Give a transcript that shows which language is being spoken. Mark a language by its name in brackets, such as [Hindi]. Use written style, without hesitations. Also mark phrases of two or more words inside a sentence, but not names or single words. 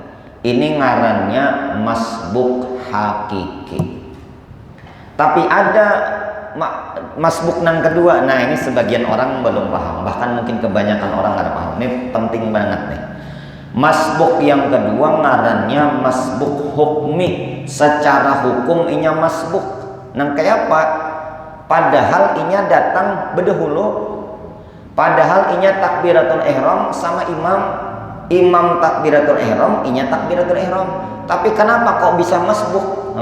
[Indonesian] Ini ngarannya masbuk hakiki. Tapi ada masbuk nan kedua. Nah, ini sebagian orang belum paham. Bahkan mungkin kebanyakan orang nggak paham. Ini penting banget nih. Masbuk yang kedua ngarannya masbuk hukmi. Secara hukum inya masbuk. Nah, kayak apa? Padahal inya datang berdahulu. Padahal inya [Arabic] takbiratul ihram [Indonesian] sama imam. Imam [Arabic] takbiratul ihram, [Indonesian] inya [Arabic] takbiratul ihram. [Indonesian] Tapi kenapa kok bisa masbuk?